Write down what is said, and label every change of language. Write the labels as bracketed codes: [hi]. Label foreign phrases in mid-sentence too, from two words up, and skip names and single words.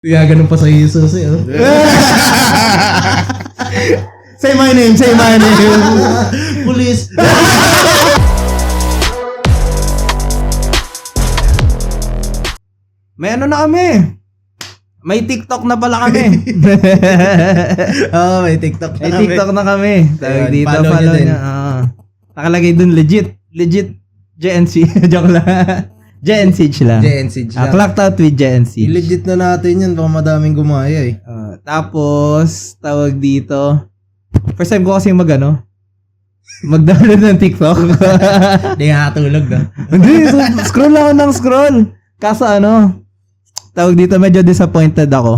[tl] Kaya ganun pa sa Jesus eh. Oh. [en] Say my name, say my name. [tl] Police. May ano na kami. May TikTok na pala kami. May TikTok na May kami. TikTok na kami. Tawag Ayun, dito, follow nyo follow din. nyo. Nakalagay dun legit JNC. Joke lang. JNC lang. JNC lang. [en] Clocked out with JNC. [tl] I-legit na natin yan. Baka madaming gumaya eh. Tapos, tawag dito. [en] First time [tl] ko kasi mag-download ng TikTok. Hindi nga tulog na. Hindi, scroll ako ng scroll. Kaso tawag dito, medyo disappointed ako.